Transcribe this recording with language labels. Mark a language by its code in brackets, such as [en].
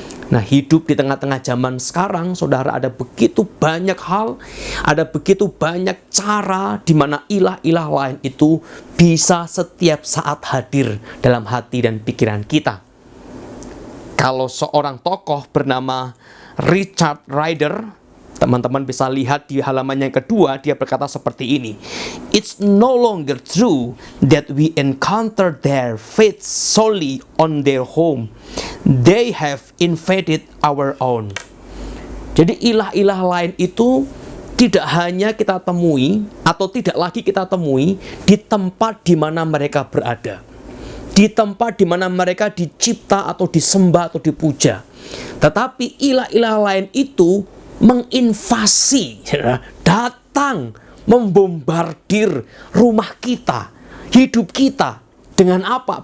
[id] Nah, hidup di tengah-tengah zaman sekarang, saudara, ada begitu banyak hal, ada begitu banyak cara di mana ilah-ilah lain itu bisa setiap saat hadir dalam hati dan pikiran kita. Kalau seorang tokoh bernama Richard Ryder, teman-teman bisa lihat di halaman yang kedua, dia berkata seperti ini. [en] It's no longer true that we encounter their faith solely on their home. They have invaded our own. [id] Jadi ilah-ilah lain itu tidak hanya kita temui atau tidak lagi kita temui di tempat di mana mereka berada, di tempat di mana mereka dicipta atau disembah atau dipuja. Tetapi ilah-ilah lain itu menginvasi, datang membombardir rumah kita, hidup kita. Dengan apa?